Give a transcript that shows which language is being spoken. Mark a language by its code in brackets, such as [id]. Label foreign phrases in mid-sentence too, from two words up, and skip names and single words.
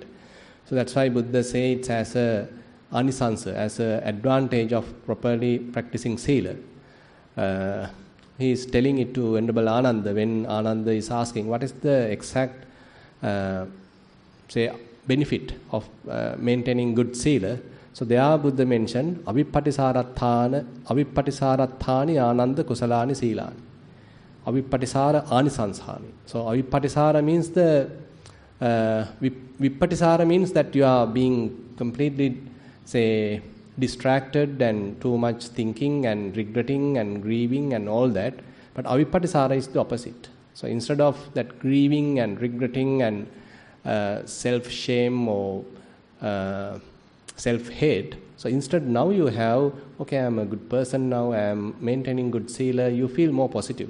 [en] So that's why Buddha says it's as a anisansa, as an advantage of properly practicing sila. He is telling it to Venerable Ananda when Ananda is asking what is the exact benefit of maintaining good sila. So there Buddha mentioned [pi] avippatisarathani ananda kusalani silani. Avippatisara anisansani. [en] So avippatisara means vippatisara means that you are being completely distracted and too much thinking and regretting and grieving and all that. But avippatisara is the opposite. So instead of that grieving and regretting and self-shame or self-hate, so instead now you have, okay, I am a good person now, I am maintaining good sila, you feel more positive.